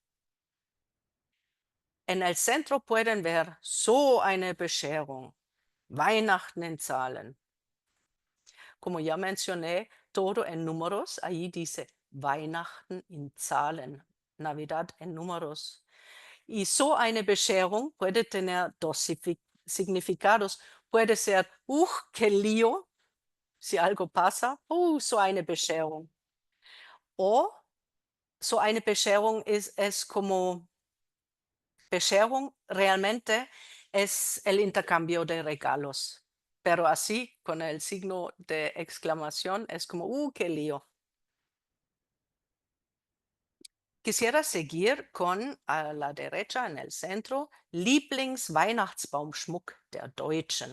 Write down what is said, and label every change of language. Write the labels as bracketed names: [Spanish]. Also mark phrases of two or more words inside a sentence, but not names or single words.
[Spanish] En el centro pueden ver [German] so eine Bescherung, Weihnachten in Zahlen. [Spanish] Como ya mencioné, todo en números, ahí dice [German] Weihnachten in Zahlen, [Spanish] Navidad en números. Y [German] so eine Bescherung [Spanish] puede tener dos significados. Puede ser, qué lío, si algo pasa, [German] so eine Bescherung. [Spanish] O [German] so eine Bescherung [Spanish] es como, Bescherung realmente es el intercambio de regalos. Pero así, con el signo de exclamación, es como, qué lío. Quisiera seguir con, a la derecha en el centro, [German] Lieblingsweihnachtsbaumschmuck der Deutschen.